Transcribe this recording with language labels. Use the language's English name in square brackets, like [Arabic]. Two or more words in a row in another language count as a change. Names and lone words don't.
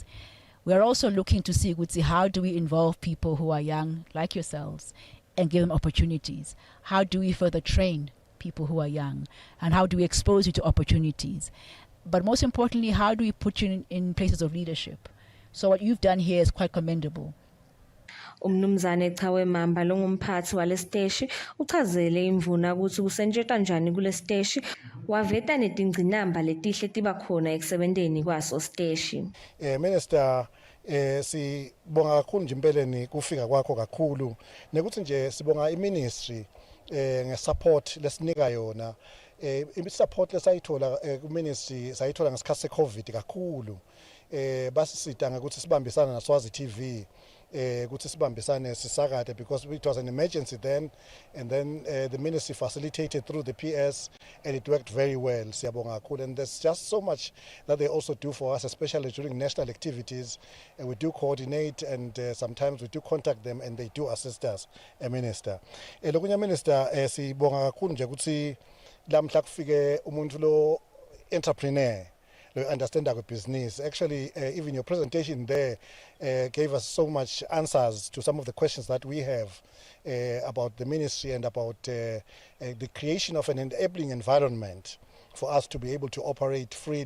[English] We are also looking to see how do we involve people who are young like yourselves and give them opportunities. How do we further train people who are young, and how do we expose you to opportunities? But most importantly, how do we put you in places of leadership? So what you've done here is quite commendable. [Swati] Umnumzane Chawe Mamba longumphathi walesiteshi uchazele imvuna ukuthi kusentshetwa njani kulesiteshi waveta netingcinamba letihle tiba khona ekusebenteni kwaso siteshi. Minister sibonga kakhulu nje impeleni kufika kwakho kakhulu nekuthi nje sibonga iministry ngesupport lesinika yona support lesayithola kuministry sayithola ngesikhathi seCovid kakhulu basisita ngokuthi sibambisana na Siswati TV ukuthi sibambisane sisakade [English] because it was an emergency then, and then the ministry facilitated through the PS and it worked very well. [Swati] Siyabonga kakhulu, [English] and there's just so much that they also do for us, especially during national activities. We do coordinate, and sometimes we do contact them and they do assist us, Minister. [Swati] Lokunya Minister sibonga kakhulu nje ukuthi lamhla kufike umuntu lo [English] entrepreneur understand our business. Actually, even your presentation there gave us so much answers to some of the questions that we have about the ministry and about the creation of an enabling environment for us to be able to operate freely.